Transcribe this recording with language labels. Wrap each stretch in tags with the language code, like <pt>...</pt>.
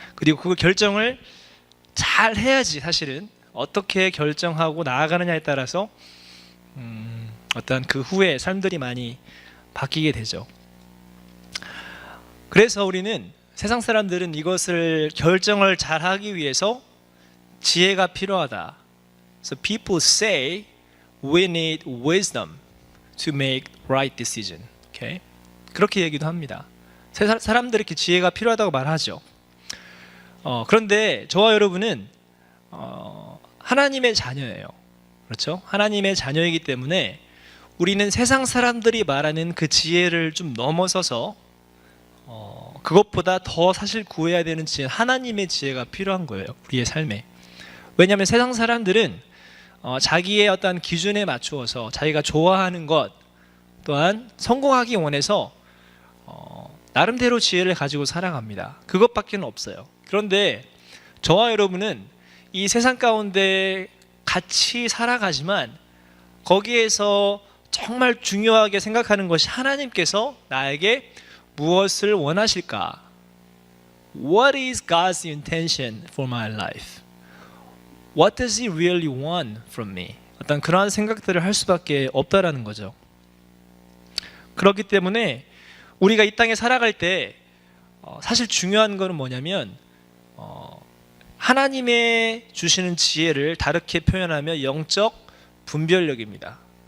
<ko>그리고 그 결정을 잘 해야지 사실은 어떻게 결정하고 나아가느냐에 따라서 어떤 그 후에 삶들이 많이 바뀌게 되죠. 그래서 우리는 세상 사람들은 이것을 결정을 잘 하기 위해서 지혜가 필요하다.</ko> <en>So people say we need wisdom to make right decision.</en> <ko>Okay? 그렇게 얘기도 합니다. 사람들이 이렇게 지혜가 필요하다고 말하죠. 그런데 저와 여러분은 하나님의 자녀예요. 그렇죠? 하나님의 자녀이기 때문에 우리는 세상 사람들이 말하는 그 지혜를 좀 넘어서서 그것보다 더 사실 구해야 되는 지혜, 하나님의 지혜가 필요한 거예요, 우리의 삶에. 왜냐하면 세상 사람들은 자기의 어떤 기준에 맞추어서 자기가 좋아하는 것 또한 성공하기 원해서 나름대로 지혜를 가지고 살아갑니다. 그것밖에 없어요. 그런데 저와 여러분은 이 세상 가운데 같이 살아가지만 거기에서 정말 중요하게 생각하는 것이 하나님께서 나에게 무엇을 원하실까?</ko> <en>What is God's intention for my life? What does He really want from me?</en> <ko>어떤 그러한 생각들을 할 수밖에 없다라는 거죠. 그렇기 때문에 우리가 이 땅에 살아갈 때 사실 중요한 것은 뭐냐면 하나님의 주시는 지혜를 다르게 표현하면 영적 분별력입니다.</ko>